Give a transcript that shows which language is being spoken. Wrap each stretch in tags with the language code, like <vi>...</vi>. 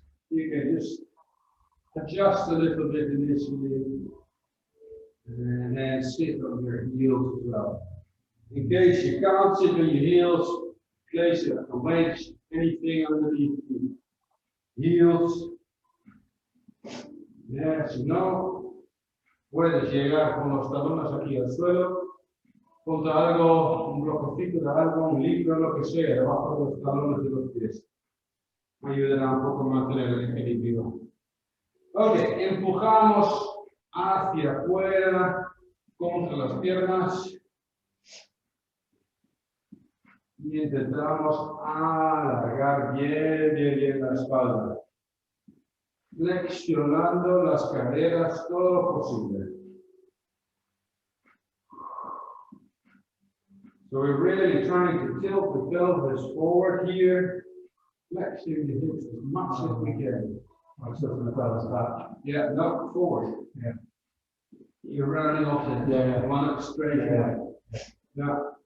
<en>You can just adjust a little bit initially, and then sit on your heels as well. In case you can't sit on your heels, place a weight, anything underneath the heels. Yes, no.</en> <es>Puedes llegar con los talones aquí al suelo. Ponte algo, un bloquecito de algo, un libro, lo que sea, debajo de los talones de los pies. Ayudará un poco a mantener el equilibrio. Ok, empujamos hacia afuera, contra las piernas. Y intentamos alargar bien la espalda. Flexionando las caderas todo lo posible.</es> <en>So we're really trying to tilt the pelvis forward here, flexing the hips as much as we can. Tilting the pelvis back. Yeah, not forward. Yeah. You're running off the one up straight. Yeah.</en>